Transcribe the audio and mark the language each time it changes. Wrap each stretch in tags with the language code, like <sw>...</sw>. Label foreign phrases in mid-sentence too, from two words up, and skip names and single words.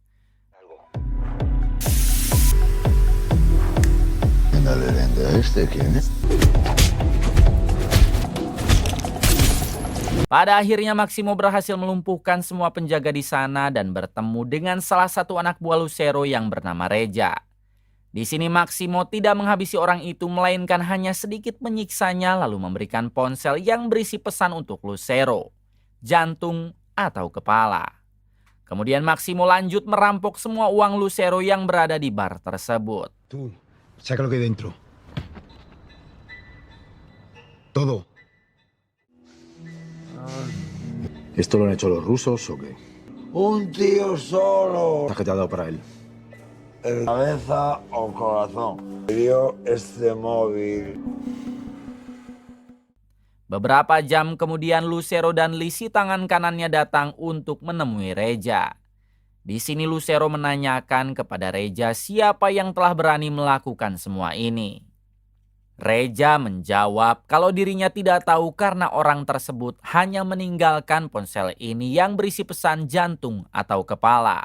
<id>Pada akhirnya Maximo berhasil melumpuhkan semua penjaga di sana dan bertemu dengan salah satu anak buah Lucero yang bernama Reja. Di sini Maximo tidak menghabisi orang itu, melainkan hanya sedikit menyiksanya lalu memberikan ponsel yang berisi pesan untuk Lucero, jantung atau kepala. Kemudian Maximo lanjut merampok semua uang Lucero yang berada di bar tersebut.</id> <es>Tú, saca lo que hay dentro. Todo. ¿Esto lo han hecho los rusos o qué? Un tío solo. ¿Qué te ha dado para él? Cabeza o corazón. Dio este móvil.</es> <id>Beberapa jam kemudian Lucero dan Lisi tangan kanannya datang untuk menemui Reja. Di sini Lucero menanyakan kepada Reja siapa yang telah berani melakukan semua ini. Reja menjawab kalau dirinya tidak tahu karena orang tersebut hanya meninggalkan ponsel ini yang berisi pesan jantung atau kepala.</id>